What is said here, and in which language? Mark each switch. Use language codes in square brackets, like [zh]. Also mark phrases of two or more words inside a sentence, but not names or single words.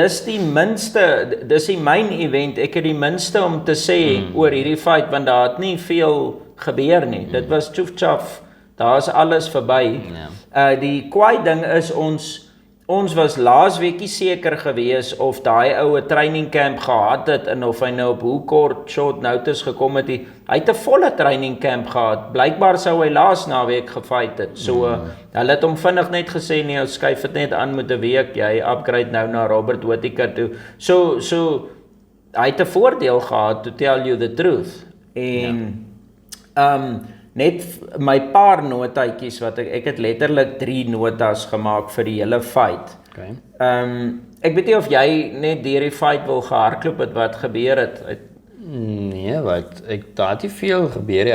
[af] Dis die minste, dis die [en] main event. [af] Ek het die minste om te sê oor hierdie fight, want daar het nie veel gebeur nie. Dit was tjoef-tjaf. Daar is alles verby. Die kwaai ding is ons was laas weekie seker gewees of daai oue [en] training camp [af] gehad het en of hy nou op hoe kort [en] short notice [af] gekom het. Hy het 'n volle [en] training camp [af] gehad. Blykbaar sou hy laas naweek gefight het. So hulle het hom vinnig net gesê nee, ons skuif dit net aan met 'n week. Jy upgrade nou na Robert Whittaker toe. So hy het 'n voordeel gehad, [en] to tell you the truth. [af] En net my paar notaatjies wat ek het letterlik 3 notas gemaak vir die hele fight. Okay. Ek weet nie of jy net deur die fight wil gehardloop het wat gebeur het. Nee, wat daar het nie veel gebeur nie.